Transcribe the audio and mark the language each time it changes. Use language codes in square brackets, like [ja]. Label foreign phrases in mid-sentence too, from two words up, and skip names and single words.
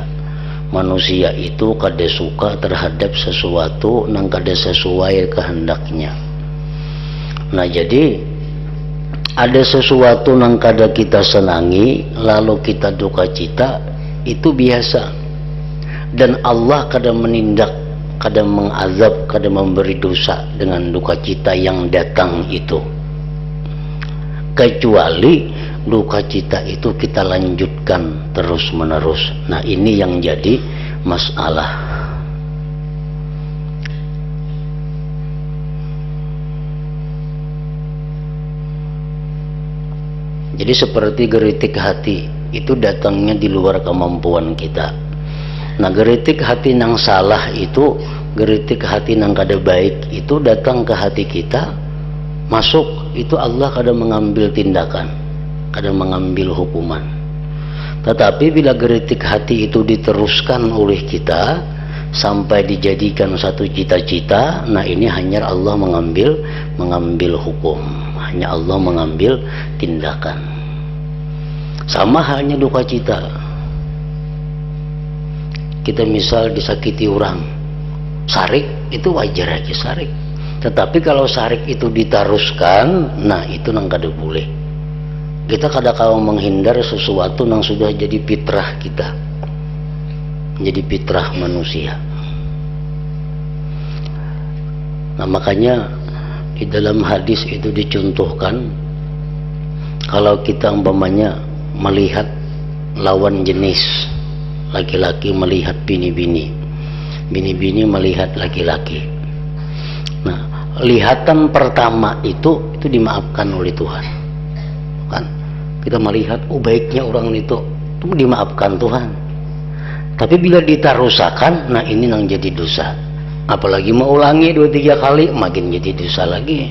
[bjn] Manusia itu kada suka terhadap sesuatu yang kada sesuai kehendaknya. Nah, jadi ada sesuatu yang kada kita senangi lalu kita duka cita, itu biasa. Dan Allah kada menindak, kada mengazab, kada memberi dosa dengan duka cita yang datang itu, kecuali duka cita itu kita lanjutkan terus menerus. Nah ini yang jadi masalah. Jadi seperti geritik hati itu datangnya di luar kemampuan kita. Nah geritik hati nang salah itu, geritik hati nang kada baik itu datang ke hati kita, masuk, itu Allah kada mengambil tindakan, kada mengambil hukuman. Tetapi bila geritik hati itu diteruskan oleh kita sampai dijadikan satu cita-cita, nah ini hanya Allah mengambil hukum, hanya Allah mengambil tindakan. Sama halnya duka cita. Kita misal disakiti orang, sarik itu wajar aja sarik. Tetapi kalau sarik itu ditaruskan, nah itu nang kada boleh. Kita kadang-kadang menghindar sesuatu yang sudah jadi fitrah kita, jadi fitrah manusia. Nah makanya di dalam hadis itu dicontohkan, kalau kita umpamanya melihat lawan jenis, laki-laki melihat bini-bini, bini-bini melihat laki-laki. Nah lihatan pertama itu dimaafkan oleh Tuhan, kan? Kita melihat baiknya orang itu dimaafkan Tuhan. Tapi bila ditarusakan, nah ini yang jadi dosa. Apalagi mau ulangi 2-3 kali, makin jadi dosa lagi.